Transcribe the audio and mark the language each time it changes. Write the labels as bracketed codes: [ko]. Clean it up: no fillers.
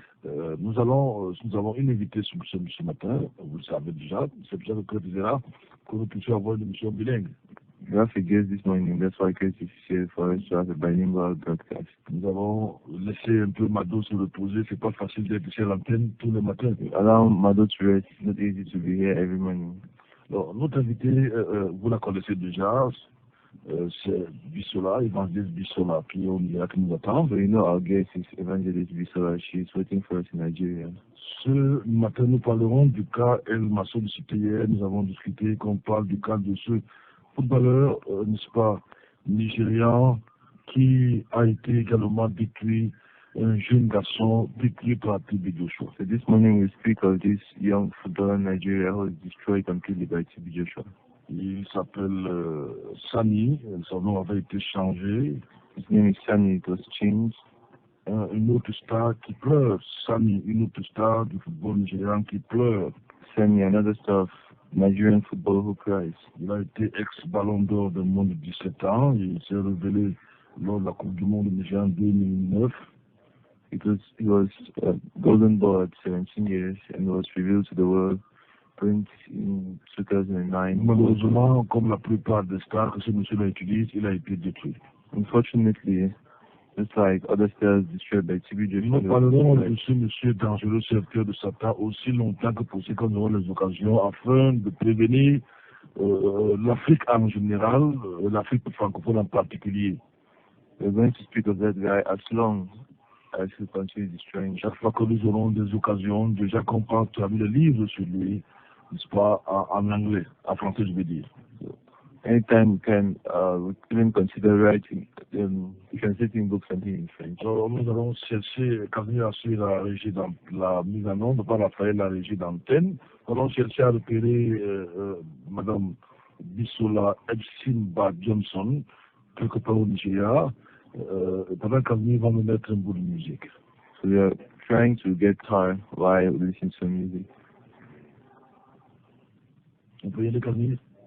[fr] Nous avons une invitée ce matin, vous le savez déjà, c'est déjà le Claude là, que nous puissions avoir une émission bilingue. [en] We have a guest this morning, that's why Chris is here for us to have a bilingual broadcast. [fr] Nous avons laissé un peu Mado se reposer, c'est pas facile d'être sur l'antenne tous les matins. [en] Allow Mado to rest, it's not easy to be here every morning. [fr] Alors, notre invité, vous la connaissez déjà, c'est Bissola, Evangelist Bissola, qui est au Nigeria, qui nous attend. [en] So you know our guest is Evangelist Bissola, she is waiting for us in Nigeria. [fr] Ce matin, nous parlerons du cas El Masso de cité hier, nous avons discuté qu'on parle du cas de ce footballeur, n'est-ce pas, nigérian, qui a été également détruit, un jeune garçon détruit par TB Joshua. [en] So this morning we speak of this young footballer in Nigeria who was destroyed completely by TB Joshua. [fr] Il s'appelle Sani, son nom avait été changé. [en] His name is Sani, it was changed. [fr] Une autre star qui pleure, Sani, une autre star du football nigérian qui pleure. [en] Sani, another star of Nigerian football who cries. [fr] Il a été ex-ballon d'or de moins de 17 ans. Il s'est révélé lors de la Coupe du Monde Nigeria en 2009. [en] He was a golden ball at 17 years and was revealed to the world in 2009. [fr] Malheureusement, comme la plupart des stars que ce monsieur-là utilise, il a été détruit. [en] Unfortunately, just like other stars destroyed by TB Joshua. [fr] Nous parlerons de ce monsieur dangereux serviteur de Satan aussi longtemps que possible quand nous aurons les occasions afin de prévenir l'Afrique en général, l'Afrique francophone en particulier. [en] We're going to speak of that guy as long as he continues destroying. [fr] Chaque fois que nous aurons des occasions, déjà qu'on parle, tu as vu le livre sur lui, n'est-ce pas, en anglais, en français je veux dire. [en] Anytime we can even consider writing, translating books and in French. [fr] Alors, nous allons chercher, quand nous assurer la régie dans la mise en onde, pas la régie d'antenne, nous allons chercher à repérer Madame Bissola Epsimba Johnson, quelque part au Nigeria, pendant qu'Avenir va nous mettre un bout de musique. [en] So we are trying to get her while listening to music. [fr] On peut y aller, Camille?